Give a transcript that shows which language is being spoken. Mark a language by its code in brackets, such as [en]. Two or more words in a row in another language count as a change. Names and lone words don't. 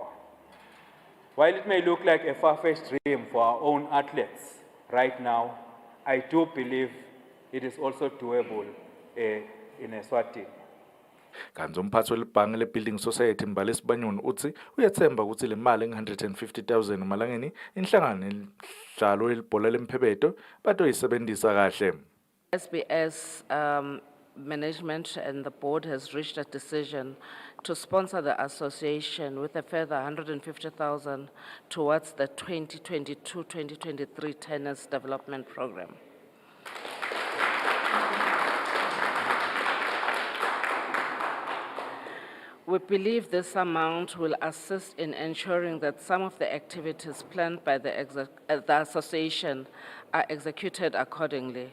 [en] While it may look like a far-fetched dream for our own athletes right now, I do believe it is also doable in Eswatini. [ss] Kanti umphathi welibhange le-Building Society Mbali Sibanyoni uthi uyathemba ukuthi le mali nge-150,000 emalangeni inhlangano yemidlalo yelibhola lemphebedo batoyisebenzisa kahle. [en] SBS management and the board has reached a decision to sponsor the association with a further 150,000 towards the 2022-2023 tennis development program. We believe this amount will assist in ensuring that some of the activities planned by the association are executed accordingly.